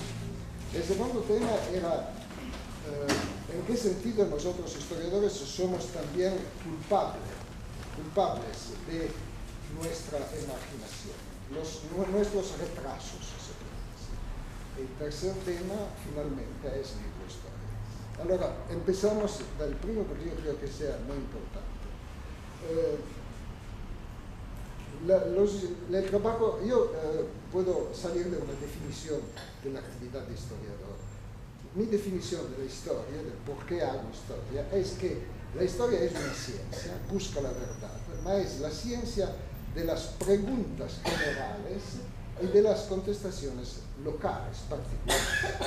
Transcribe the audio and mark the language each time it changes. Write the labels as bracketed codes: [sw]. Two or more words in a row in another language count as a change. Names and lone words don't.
[es] El segundo tema era en qué sentido nosotros historiadores somos también culpables de nuestra imaginación, nuestros retrasos, se puede decir. El tercer tema, finalmente, es microhistoria. [it] Allora, empezamos dal primo perché io credo che sia [es] muy importante. El trabajo, yo puedo salir de una definición de la actividad de historiador. Mi definición de la historia, del por qué hago historia, es que la historia es una ciencia, busca la verdad, pero es la ciencia de las preguntas generales y de las contestaciones locales, particulares.